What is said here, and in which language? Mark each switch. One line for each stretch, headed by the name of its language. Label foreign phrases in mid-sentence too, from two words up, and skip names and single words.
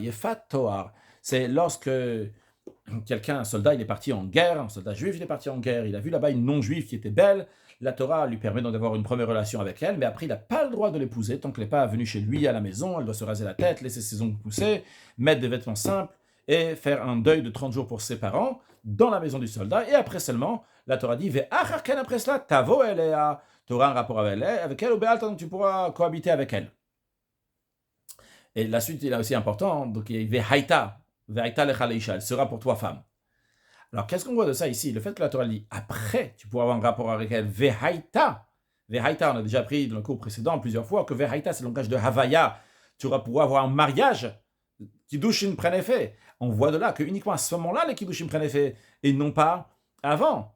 Hebrew: יפת תואר,
French: c'est lorsque un soldat, il est parti en guerre, un soldat juif, il est parti en guerre, il a vu là-bas une non-juive qui était belle, la Torah lui permet d'avoir une première relation avec elle, mais après il n'a pas le droit de l'épouser tant qu'elle n'est pas venue chez lui à la maison, elle doit se raser la tête, laisser ses ongles pousser, mettre des vêtements simples et faire un deuil de 30 jours pour ses parents dans la maison du soldat, et après seulement, la Torah dit, après cela,
Hebrew: תבוא אליה,
French: tu auras un rapport avec elle, ou donc tu pourras cohabiter avec elle. Et la suite est là aussi important, donc il y a
Hebrew: והיתה לך לאשה,
French: elle sera pour toi femme. Alors qu'est-ce qu'on voit de ça ici? Le fait que la Torah dit après tu pourras avoir un rapport avec elle, vehaita, on a déjà appris dans le cours précédent plusieurs fois que vehaita c'est le langage de Havaya, tu auras pouvoir avoir un mariage, Kiddushin prennent effet. On voit de là que uniquement à ce moment-là les Kiddushin prennent effet et non pas avant.